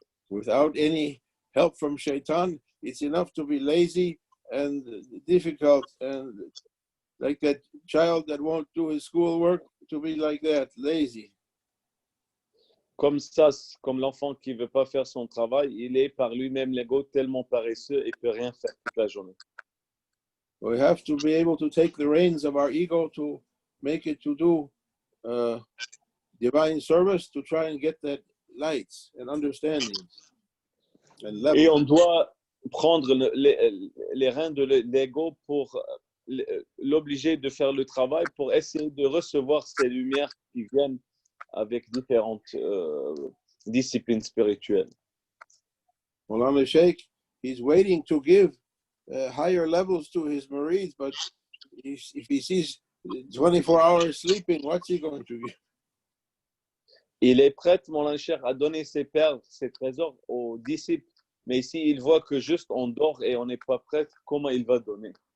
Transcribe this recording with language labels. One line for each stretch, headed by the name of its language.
English: Without any help from shaitan, it's enough to be lazy and difficult, and like that child that won't do his schoolwork, to be like that, lazy.
French: Comme ça, comme l'enfant qui ne veut pas faire son travail, il est par lui-même l'ego tellement paresseux et ne peut rien faire toute la journée.
English: We have to be able to take the reins of our ego to make it to do divine service, to try and get that light and understanding and level.
French: Et on doit prendre les reins de l'ego pour l'obliger de faire le travail, pour essayer de recevoir ces lumières qui viennent avec différentes disciplines spirituelles.
English: Maulana Sheikh, he's waiting to give higher levels to his marids, but if he sees 24 hours sleeping, what's he going to give?
French: Il est prêt, mon cher, à donner ses perles, ses trésors aux disciples, mais ici, il voit que juste on dort et on n'est pas prêt, comment il va donner?